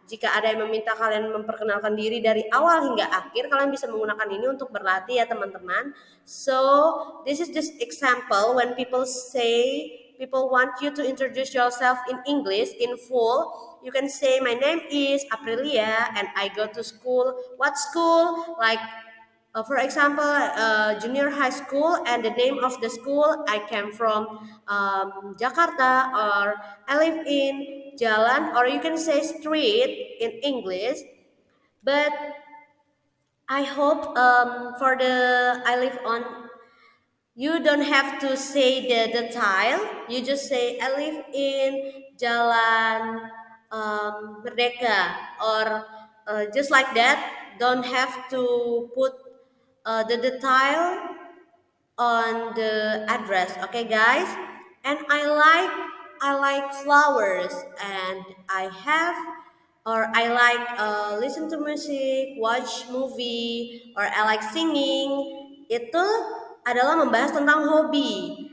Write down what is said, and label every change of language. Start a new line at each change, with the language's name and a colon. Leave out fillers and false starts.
Indonesian: Jika ada yang meminta kalian memperkenalkan diri dari awal hingga akhir, kalian bisa menggunakan ini untuk berlatih ya teman-teman.
English: So, this is just example when people want you to introduce yourself in English in full. You can say my name is Aprilia and I go to school. What school? Like for example, junior high school, and the name of the school I came from Jakarta, or I live in Jalan, or you can say street in English. But I hope for the I live on, you don't have to say the tile. You just say I live in Jalan Merdeka, or just like that. Don't have to put the tile on the address. Okay, guys. And I like flowers, and I like listen to music, watch movie, or I like singing.
Indonesian: Itu adalah membahas tentang hobi.